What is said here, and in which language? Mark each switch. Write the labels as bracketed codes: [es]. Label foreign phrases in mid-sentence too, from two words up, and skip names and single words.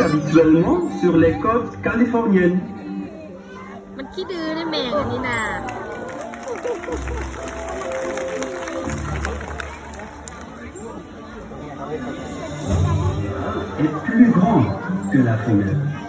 [fr] habituellement sur les côtes californiennes. [th] มันขี้ดื้อนะแมงอันนี้นะ [fr] Est plus grand que la femelle.